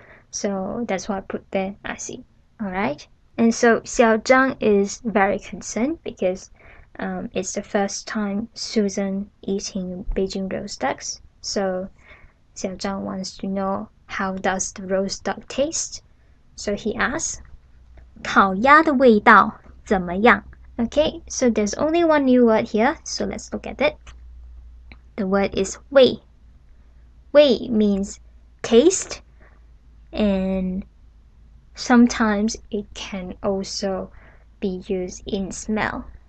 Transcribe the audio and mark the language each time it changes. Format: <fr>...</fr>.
<en>So that's why I put there, I see. Alright, and so Xiao Zhang is very concerned because it's the first time Susan eating Beijing roast ducks. So Xiao Zhang wants to know how does the roast duck taste. So he asks,</en> <zh>烤鸭的味道怎么样?</zh> <en>Okay, so there's only one new word here, so let's look at it. The word is 味.味 means taste, and sometimes it can also be used in smell.</en>